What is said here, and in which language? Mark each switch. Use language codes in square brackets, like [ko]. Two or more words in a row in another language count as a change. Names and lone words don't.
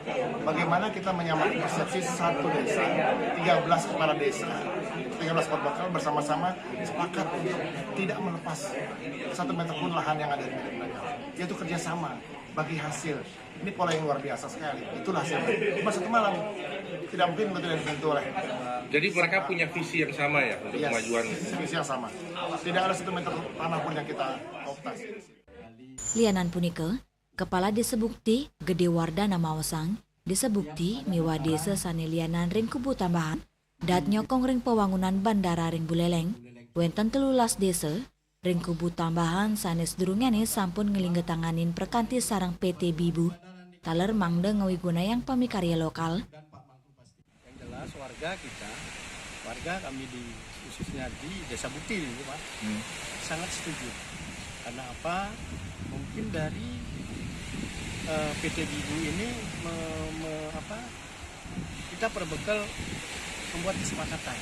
[id] Bagaimana kita menyamakan persepsi satu desa, 13 kepala desa, 13 bakal bersama-sama sepakat untuk tidak melepas 1 meter pun lahan yang ada di milik mereka. Yaitu kerjasama bagi hasil. Ini pola yang luar biasa sekali. Itulah hasilnya. Cuma 1 malam. Tidak mungkin untuk tidak disentuh oleh. Jadi mereka punya visi yang sama ya untuk kemajuan. Visi yang sama. Tidak ada 1 meter tanah pun yang kita optasi. [ban] Lianan punike, Kepala Desa Bukti Gede Wardana Maosang, Desa Bukti miwa desa sane lianan ring kubu tambahan, dat nyokong ring pewangunan bandara ring Buleleng, wenten 13 desa, ring kubu tambahan sanes durungane sampun ngelinggetanganin perkanti sarang PT Bibu, taler mangde ngewiguna yang pamikarya lokal. [id] Yang jelas warga kami khususnya di Desa Bukti ini Pak, sangat setuju. Karena apa? Mungkin dari PT Bibu ini kita berbekal membuat kesepakatan.